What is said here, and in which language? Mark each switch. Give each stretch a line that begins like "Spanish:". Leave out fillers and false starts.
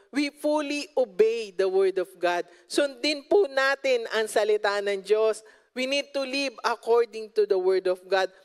English: We fully obey the Word of God.
Filipino: Sundin po natin ang salita ng Diyos.
English: We need to live according to the Word of God.